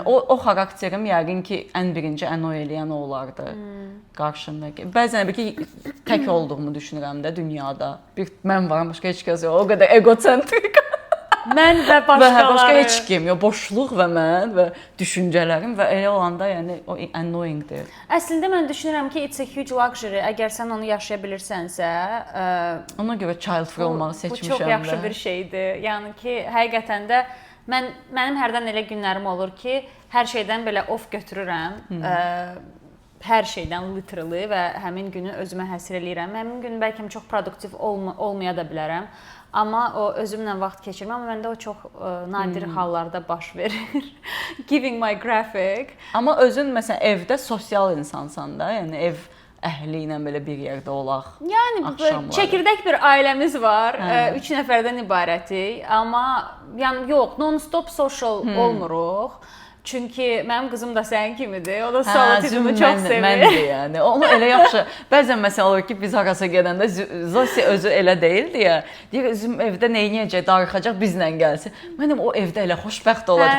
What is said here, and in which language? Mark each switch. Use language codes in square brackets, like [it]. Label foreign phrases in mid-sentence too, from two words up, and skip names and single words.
[az] O xarakterim yəqin ki, ən birinci annoy eləyən o olardı qarşımdakı. Bəzən ki, tək olduğumu düşünürəm də dünyada. Bir mən varam, başqa heç kəs yox. O qədər egocentrik. Mən və başqaları. Başqa heç kim yox. Boşluq və mən və düşüncələrim və elə olanda yəni o annoyingdir. Əslində mən düşünürəm ki, [en] it's a huge luxury. [az] Əgər sən onu yaşaya bilirsənsə, ona görə [en] child free [az] olmağı seçmişəm. Bu çox yaxşı bir şeydir. Yəni ki, həqiqətən də mənim hərdən elə günlərim olur ki, hər şeydən belə off götürürəm. Hər şeydən literally və həmin günü özümə həsr eləyirəm. Həmin gün bəlkə çox produktiv olmaya da bilərəm. Amma o özümlə vaxt keçirməm, amma məndə o çox nadir hallarda baş verir. [en] Giving my graphic. [az] Amma özün məsələn evdə sosial insansan da, yəni ev əhli ilə belə bir yerdə olaq. Yəni çəkirdək bir ailəmiz var. 3 nəfərdən ibarətik, amma yəni yox, [en] non-stop social [az] olmuruq. Çünki mənim qızım da sənin kimidir. O da solitude-unu çox sevir. Mən də yəni. Onu elə yaxşı. Bəzən məsələn olur ki, biz harasa gedəndə Zosi özü elə deyildi ya. Deyir, üzüm evdə nə edəcək, darıxacaq bizlə gəlsin. Mənim o evdə elə xoşbəxt olacaq.